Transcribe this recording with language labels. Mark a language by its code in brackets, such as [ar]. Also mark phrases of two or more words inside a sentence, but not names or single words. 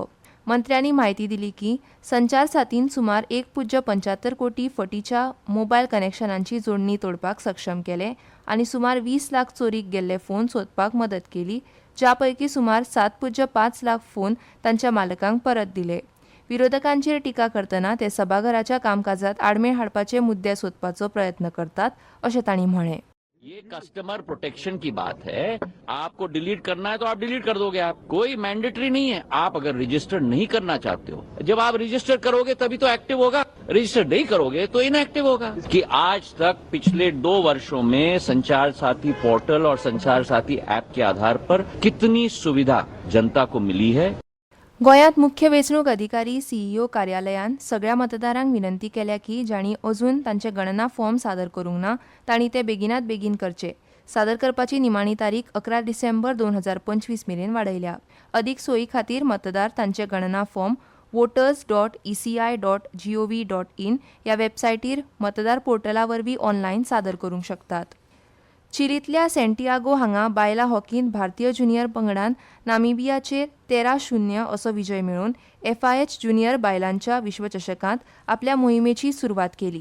[kok] मंत्र्यांनी म्हायती दिली की संचार साथीन सुमार 1.75 कोटी फटीच्या मोबायल कनेक्शनांची जोडणी तोडपाक सक्षम केले आनी सुमार 20 लाख चोरीक गेल्ले फोन सोदपाक मदत केली, ज्या पैकी सुमार 7.5 लाख फोन तांच्या मालकांक परत दिले. विरोधकांचेर टिका करतना ते सभाघराच्या कामकाजात आडमेळ हाडपाचे मुद्दे सोदपाचो प्रयत्न करतात अशें तांणी म्हळें. [hi] ये कस्टमर प्रोटेक्शन की बात है. आपको डिलीट करना है तो आप डिलीट कर दोगे. आप कोई मैंडेटरी नहीं है. आप अगर रजिस्टर नहीं करना चाहते हो, जब आप रजिस्टर करोगे तभी तो एक्टिव होगा. रजिस्टर नहीं करोगे तो इनएक्टिव होगा. कि आज तक पिछले 2 वर्षों में संचार साथी पोर्टल और संचार साथी ऐप के आधार पर कितनी सुविधा जनता को मिली है. [kok] गोंयांत मुख्य वेंचणूक अधिकारी CEO कार्यालयान सगळ्या मतदारांक विनंती केल्या की जांणी अजून तांचे गणना फॉर्म सादर करूंक ना तांणी ते बेगिनात बेगीन करचे. सादर करपाची निमाणी तारीख 11 डिसेंबर 2025 मेरेन वाडयल्या. अदीक सोयी खातीर मतदार तांचे गणना फॉर्म voters.eci.gov.in ह्या वेबसायटीर मतदार पोर्टला वरवीं ऑनलायन सादर करूंक शकतात. चिलींतल्या सँटियागो हांगा बायलां हॉकींत भारतीय ज्युनियर पंगडान नामिबियाचेर 13-0 असो विजय मेळोवन FIH ज्युनियर बायलांच्या विश्वचषकांत आपल्या मोहिमेची सुरवात केली.